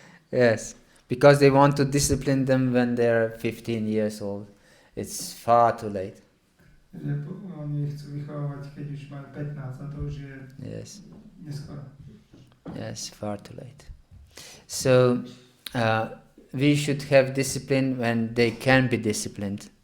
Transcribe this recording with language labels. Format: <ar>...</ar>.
<en>Yes, because they want to discipline them when they're 15 years old. It's far too late.</en> <sk>Oni chcú vychovávať, keď už majú 15, a to už je neskoro.</sk> <en>Yes, far too late. So we should have discipline when they can be disciplined.</en>